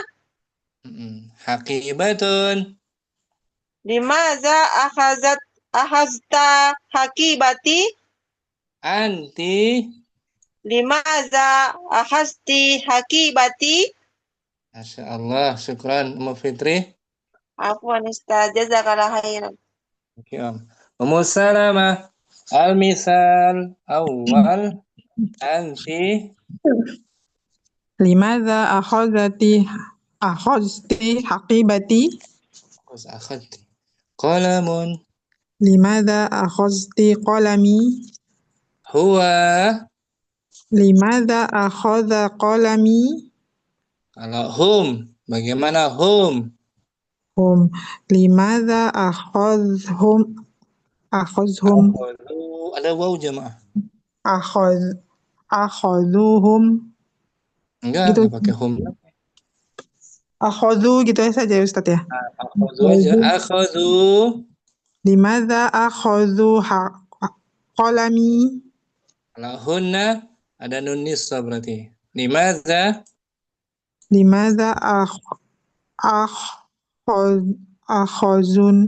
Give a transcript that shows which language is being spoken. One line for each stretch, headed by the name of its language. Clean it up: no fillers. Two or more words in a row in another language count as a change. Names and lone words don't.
Arabic: Hakibatun. لماذا أخذتَ حقيبتي? Anti. لماذا أخذتِ حقيبتي? ما شاء الله. شكرا أم فطري. عفوا أستاذ، جزاك الله خيرا.
Indonesian: Oke Om.
Arabic: Ummu Salamah. المثال الأول. Anti. لماذا أخذتِ حقيبتي? Terus أخذتِ. قلم. لماذا أخذتِ قلمي? Huwa. لماذا أخذ قلمي?
Indonesian: Kalau hum. Bagaimana hum?
Arabic: هم. لماذا أخذوهم? Akhadhum?
Indonesian: Ada waw jamaah.
Arabic: Akhadhuhum?
Indonesian: Enggak Gitu. pakai hum. Akhadhu gitu saja ya Ustaz ya.
Arabic: Akhadhu aja. Akhadhu. لماذا أخذوا قلمي?
Indonesian: Kalau hunna ada nun niswa berarti.
Arabic: Limadza? لماذا أخذن